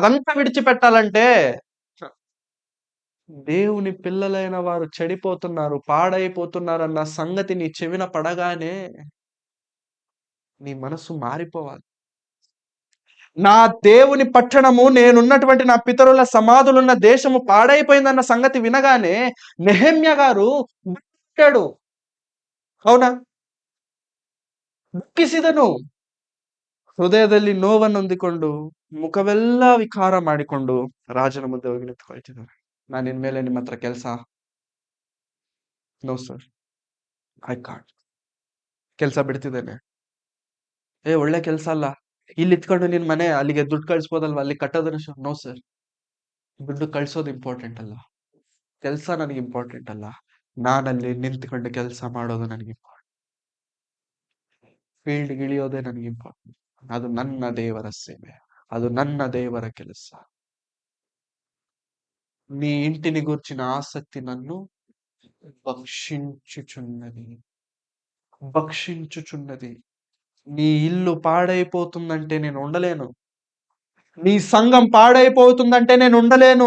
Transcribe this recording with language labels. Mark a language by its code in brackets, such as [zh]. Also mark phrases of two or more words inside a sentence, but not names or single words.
[te] అదంతా విడిచిపెట్టాలంటే దేవుని పిల్లలైన వారు చెడిపోతున్నారు, పాడైపోతున్నారు అన్న సంగతి నీ చెవిన పడగానే నీ మనసు మారిపోవాలి. నా దేవుని పట్టణము, నేనున్నటువంటి నా పితరుల సమాధులున్న దేశము పాడైపోయిందన్న సంగతి వినగానే నెహెమ్యా గారు దుఃఖించాడు. అవునా? [kn] ದುಃಖಿಸಿದನು. ಹೃದಯದಲ್ಲಿ ನೋವನ್ನು ಹೊಂದಿಕೊಂಡು ಮುಖವೆಲ್ಲ ವಿಕಾರ ಮಾಡಿಕೊಂಡು ರಾಜನ ಮುಂದೆ ಹೋಗಿ ನಿಂತ್ಕೊಳ್ತಿದ್ದಾರೆ. ನಾನು ಇನ್ಮೇಲೆ ನಿಮ್ಮ ಹತ್ರ ಕೆಲಸ, [en] no sir, I can't. [kn] ಕೆಲಸ ಬಿಡ್ತಿದ್ದೇನೆ. ಒಳ್ಳೆ ಕೆಲಸ ಅಲ್ಲ, ಇಲ್ಲಿ ಇತ್ಕೊಂಡು ನಿನ್ ಮನೆ ಅಲ್ಲಿಗೆ ದುಡ್ಡು ಕಳ್ಸ್ಬೋದಲ್ವಾ, ಅಲ್ಲಿ ಕಟ್ಟೋದನ್ನ. [en] no sir, [kn] ದುಡ್ಡು ಕಳ್ಸೋದು ಇಂಪಾರ್ಟೆಂಟ್ ಅಲ್ಲ, ಕೆಲಸ ನನಗೆ ಇಂಪಾರ್ಟೆಂಟ್ ಅಲ್ಲ. ನಾನಲ್ಲಿ ನಿಂತ್ಕೊಂಡು ಕೆಲಸ ಮಾಡೋದು ನನಗೆ ಇಂಪಾರ್ಟೆಂಟ್. ಫೀಲ್ಡ್ ಇಳಿಯೋದೇ ನನಗೆ ಇಂಪಾರ್ಟೆಂಟ್. ಅದು ನನ್ನ ದೇವರ ಸೇವೆ, ಅದು ನನ್ನ ದೇವರ ಕೆಲಸ. [te] నీ ఇంటిని గూర్చిన ఆసక్తి నన్ను భక్షించుచున్నది. నీ ఇల్లు పాడైపోతుందంటే నేను ఉండలేను. నీ సంఘం పాడైపోతుందంటే నేను ఉండలేను.